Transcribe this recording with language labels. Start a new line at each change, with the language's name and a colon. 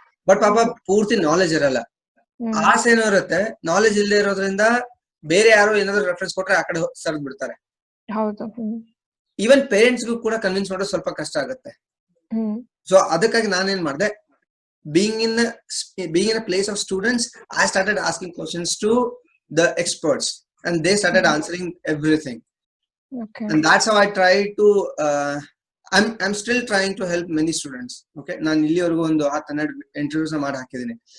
Kannada: But ಪಾಪ ಪೂರ್ತಿ knowledge ಇರಲ್ಲ, ಆಸೆ ಏನೋ ಇರುತ್ತೆ, ನಾಲೆಜ್ ಇಲ್ಲದೆ ಇರೋದ್ರಿಂದ ಬೇರೆ ಯಾರೋ ಏನಾದ್ರು ರೆಫರೆನ್ಸ್ ಕೊಟ್ರೆ ಆ ಕಡೆ ಸರ್ದ್ ಬಿಡ್ತಾರೆ. ಈವನ್ ಪೇರೆಂಟ್ಸ್ಗೂ ಕೂಡ ಕನ್ವಿನ್ಸ್ ಮಾಡೋದು ಸ್ವಲ್ಪ ಕಷ್ಟ ಆಗುತ್ತೆ.
English: so
Kannada: ಅದಕ್ಕಾಗಿ ನಾನೇನ್ ಮಾಡಿದೆ,
English: being in a place of students, I started asking questions to the experts and they started answering everything. Okay. And that's how I try to I'm still trying to help many students.
Kannada: Okay, ನಾನು ಇಲ್ಲಿವರೆಗೂ ಒಂದು 10-12 interviews ಮಾಡಿ ಹಾಕಿದ್ದೀನಿ.